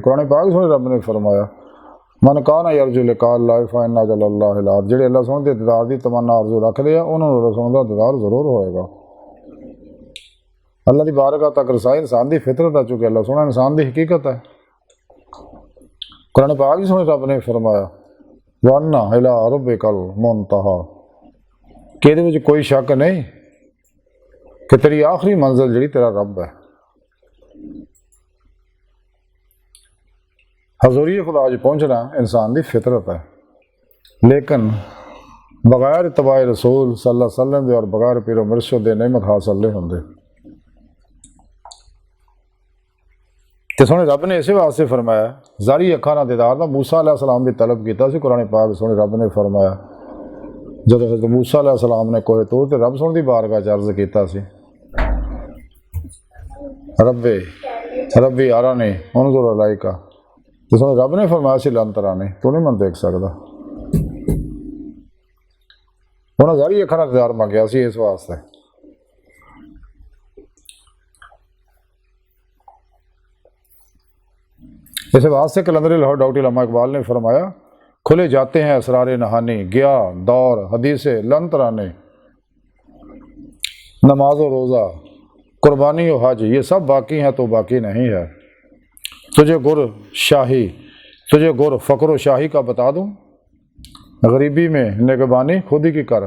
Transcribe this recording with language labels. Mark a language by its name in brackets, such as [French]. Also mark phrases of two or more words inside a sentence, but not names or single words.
[Punjabi] قرآن پاک سوہنے رب نے فرمایا [Arabic] من كان يرجو لقاء الله فإن جل الله عليه, [Punjabi] جیہڑے اللہ سوہنے دے دیدار دی تمنا آرزو رکھدے آ اونہاں نوں سوہنے دا دیدار ضرور ہوئےگا. اللہ دی بارگاہ تک رسائی انسان دی فطرت آ، چکے اللہ سوہنا انسان دی حقیقت ہے. قرآن پاک سوہنے رب نے فرمایا [Arabic] وأن إلى ربك المنتهى, [Punjabi] کہ ایہدے وچ کوئی شک نہیں کہ تیری آخری منزل جیہڑی تیرا رب ہے. حضوری خدا چ پہنچنا انسان کی فطرت ہے، لیکن بغیر اتباعِ رسول [Arabic] صلى الله عليه وسلم [Punjabi] دے اور بغیر پیر و مرشد دے نعمت حاصل نہیں ہوندے. تو سوہنے رب نے اس واسطے فرمایا جاری اکھاں نال دیدار دا موسیٰ علیہ السلام بھی طلب کیا سی. قرآن پاک سوہنے رب نے فرمایا جدوں حضرت موسیٰ علیہ السلام نے کوہِ طور تے رب سوہنے دی بارگاہ چ عرض کیتا سی [Arabic] رب أرني أنظر إليك, [Punjabi] تو سوہنے رب نے فرمایا سی [Arabic] لن تراني, [Punjabi] تو نہیں میں دیکھ سکدا. اونہاں جاری اکھاں نال دیدار منگیا سی اس واسطے. [Urdu] اس واسطے قلندر لاہور ڈاکٹر علامہ اقبال نے فرمایا کھلے جاتے ہیں اسرارِ نہانی، گیا دور حدیثِ [Arabic] لن ترانے, [Urdu] نماز اور روزہ قربانی اور حج یہ سب باقی ہیں تو باقی نہیں ہے. تجھے گر فقر و شاہی کا بتا دوں، غریبی میں نگہبانی خود ہی کی کر.